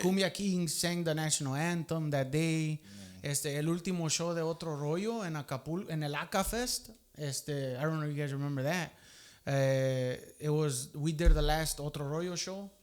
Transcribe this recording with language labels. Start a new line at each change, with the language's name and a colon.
English: Cumbia Kings sang the national anthem that day.
Spanish: El último show de Otro Rollo en Acapulco, en el Aca Fest.
English: I don't know if you guys remember that. We did the last Otro Rollo show.